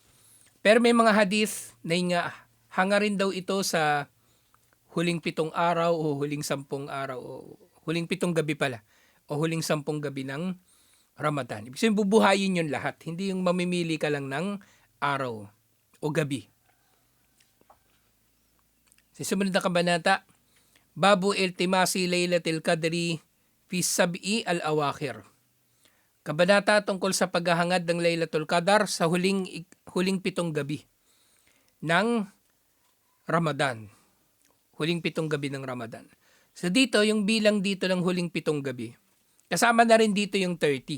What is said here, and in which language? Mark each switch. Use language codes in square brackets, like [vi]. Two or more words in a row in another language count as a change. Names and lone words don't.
[tl] Pero may mga hadith na hanga rin daw ito sa huling 7 araw o huling 10 araw o huling 7 gabi pala o huling 10 gabi ng Ramadan. Ibig sabihin bubuhayin yun lahat. Hindi yung mamimili ka lang ng araw o gabi. Sa sumunod na kabanata, [ar] باب التماس ليلة القدر في السبع الأواخر. [tl] Kabanata tungkol sa paghahangad ng Laylatul Qadar sa huling 7 gabi ng Ramadan. huling 7 gabi ng Ramadan. So dito, yung bilang dito ng huling 7 gabi, kasama na rin dito yung 30.